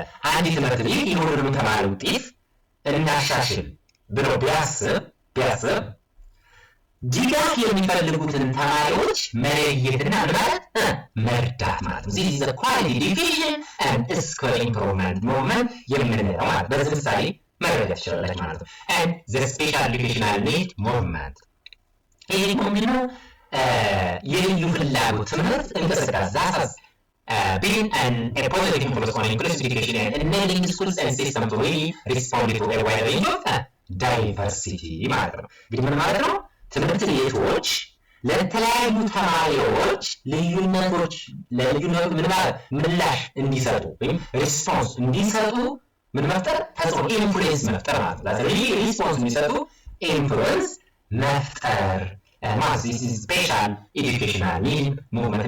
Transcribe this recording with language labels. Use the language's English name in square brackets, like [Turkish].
[Amharic] አንድ ትምህርት ቤት የሁሉንም ተማሪ ውጤት እናሻሽል ብሎ ቢያስብ ድጋፍ የሚፈልጉትን ተማሪዎች መለየትና መርዳት ማለት ነው። [English] this is the quality education and school improvement movement [Amharic] የምንለው ማለት በዚህ ምሳሌ መረዳት ይችላል ማለት ነው። [English] and the special educational need movement [Amharic] ይሄ ደግሞ ምንድነው? የልዩ ፍላጎት ትምህርት እንቅስቃሴ [English] that has been a positive influence on inclusive education and enabling schools and systems to really respond to a wide range of diversity [Amharic] ማለት ነው። እንግዲህ ምን ማለት ነው? ትምህርት ቤቶች ለተለያዩ ተማሪዎች ለልዩነቱ ምላሽ እንዲሰጡ ወይም ሪስፖንስ እንዲሰጡ ምን መፍጠር? ተጽዕኖ ኢንፍሉዌንስ መፍጠር ማለት ነው። ስለዚህ ሪስፖንስ እንዲሰጡ ኢንፍሉዌንስ መፍጠር ማለት [English] this is special educational need movement.